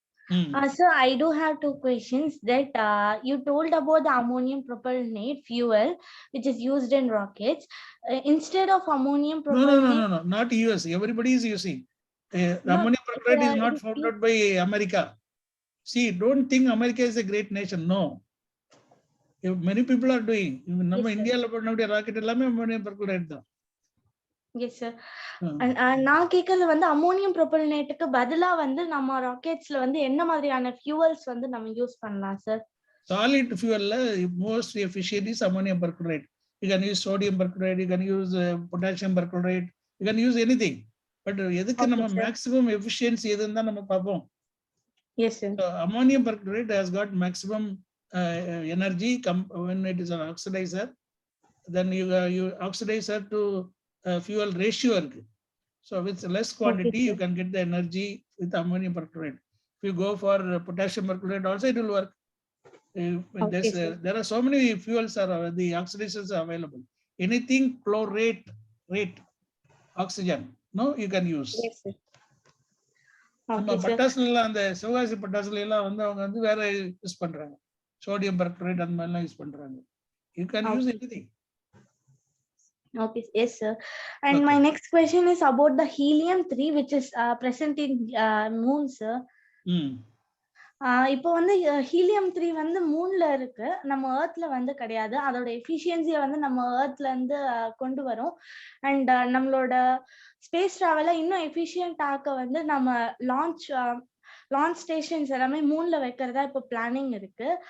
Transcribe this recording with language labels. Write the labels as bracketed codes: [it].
[en] So I do have two questions. That you told about the ammonium propellant fuel, which is used in rockets. Instead of ammonium propellant. No, not US. Everybody is using. The ammonium propellant is not found out by America. See, don't think America is a great nation. No. Many people are doing. [ta] நம்ம இந்தியால பண்ணக்கூடிய rocket எல்லாமே ammonium perchlorate தான். [en] Yes sir. [ta] நான் கேக்குறது வந்து ammonium ப்ரோபல்னேட்டுக்கு பதிலா வந்து நம்ம ராக்கெட்ஸ்ல வந்து என்ன மாதிரியான ஃபியூவல்ஸ் வந்து நம்ம யூஸ் பண்ணலாம் sir? [en] Solid fuelல most efficient is ammonium perchlorate. You can use sodium perchlorate, you can use potassium perchlorate, you can use anything. [ta] But எதுக்கு நம்ம maximum efficiency எதுன்னு தான் நம்ம பார்ப்போம். [en] Yes sir. So, ammonium perchlorate has got maximum energy when it is an oxidizer. Then you oxidizer to fuel ratio [ta] இருக்கு. [en] So with less quantity you can get the energy with ammonium perchlorate. If you go for potassium perchlorate also it will work. There are so many fuels are the oxidizers are available. Anything chlorate rate oxygen no you can use. Yes sir. [ta] நம்ம potassium அந்த Sivakasi potassium எல்லாம் வந்து அவங்க வந்து வேற use பண்றாங்க. Sodium perchlorate அந்த மாதிரி எல்லாம் யூஸ் பண்றாங்க. [en] You can use anything. Okay, yes sir. And my next question is about the helium-3 which is present in moon sir. [ta] இப்போ வந்து ஹீலியம்-3 வந்து மூன்ல இருக்கு, நம்ம எர்த்ல வந்து கிடையாது. அதோட எஃபிஷியன்சியை வந்து நம்ம எர்த்ல இருந்து கொண்டு வரும். அண்ட் நம்மளோட ஸ்பேஸ் டிராவலை இன்னும் எஃபிஷியன்ட் ஆக்க வந்து நம்ம லான்ச் ஸ்டேஷன்ஸ் எல்லாமே மூன்ல வைக்கிறதா இப்போ பிளானிங் இருக்கு.